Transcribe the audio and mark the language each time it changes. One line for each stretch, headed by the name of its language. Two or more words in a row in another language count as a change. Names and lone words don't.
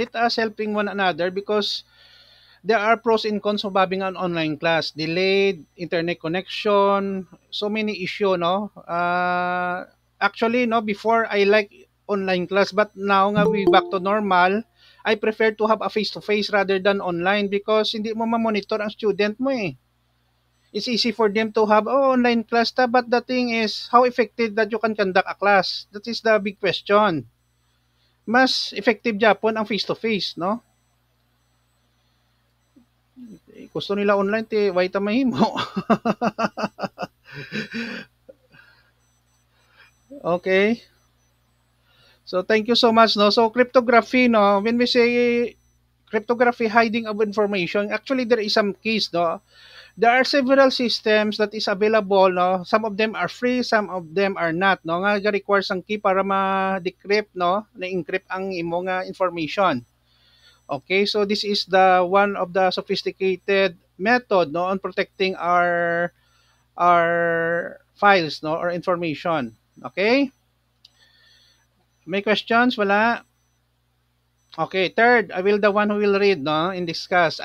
English: Let us helping one another because there are pros and cons of having an online class. Delayed internet connection, so many issue, no? Actually, no, before I like online class, but now nga we back to normal, I prefer to have a face-to-face rather than online because
Hiligaynon: hindi mo ma-monitor ang student mo eh.
English: It's easy for them to have online class but the thing is how effective that you can conduct a class. That is the big question.
Hiligaynon: Mas effective Japon ang face-to-face, no? Gusto nila online, why mahimo.
English: Okay. So, thank you so much, no? So, cryptography, no? When we say cryptography, hiding of information, actually, there is some keys, no? There are several systems that is available, no? Some of them are free, some of them are not, no?
Hiligaynon: Nga require ang key para ma-decrypt, no? Na-encrypt ang imo nga information.
English: Okay, so this is the one of the sophisticated method, no, on protecting our files, no, or information.
Hiligaynon: Okay? May questions? Wala?
English: Okay, third, I will the one who will read, no, and discuss.